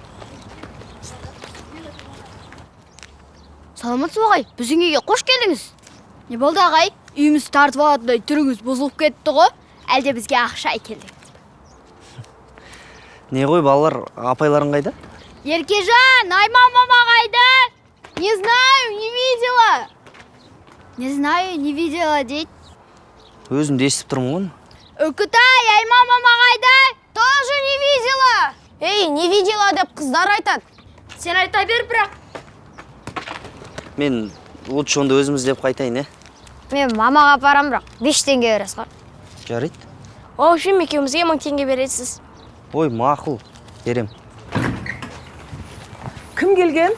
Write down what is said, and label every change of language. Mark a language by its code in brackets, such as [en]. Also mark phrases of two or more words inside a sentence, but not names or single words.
[kk] Саламатсыз ба ағай? Біздің үйге қош келдіңіз. Не болды ағай? Үйіміз тартып алатындай түріңіз бұзылып кетті ғой. Әлде бізге ақша әкелдіңіз бе? Не ғой, балалар, апайларың қайда? Еркежан, Айман мама қайда? [ru] Не знаю, не видела. Не знаю, не видела дейді. [kk] Өзім де естіп тұрмын ғой. Үкітай, Айман мама қайда? [ru] Тоже не видела. [kk] Ей, [ru] не видела [kk] деп қыздар айтады. Сен айта бер бірақ. Мен лучше онда өзіміз деп қайтайын, Мен мамаға апарам бірақ 5 теңге бересіз ғой. Жарайды. Ол үшін екеумізге 1000 теңге бересіз. Ой, мақұл, берем. Кім келген?